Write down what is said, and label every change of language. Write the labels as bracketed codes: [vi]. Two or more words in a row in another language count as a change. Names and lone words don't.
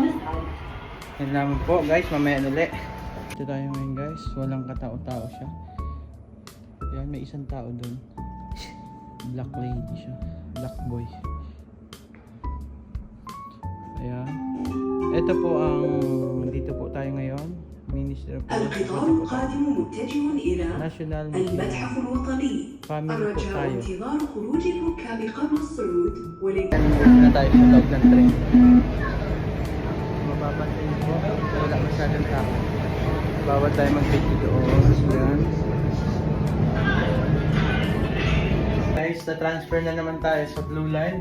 [tl] Yan naman po guys, mamaya ulit. Ito tayo ngayon guys, walang katao-tao siya. Yan, may isang tao dun. [en] Black lady [tl] siya, [en] black boy. [tl] Ayan. Ito po ang, dito po tayo ngayon. [en] Minister of [ar] القطار القادم متجه إلى National المتحف الوطني. الرجاء انتظار خروج الركاب قبل الصعود [tl] na tayo sa loob ng train. Mapapansin po, wala masyadong tao. Bawal tayo mag-video doon. Yan. Guys, na-transfer na naman tayo sa Blue Line.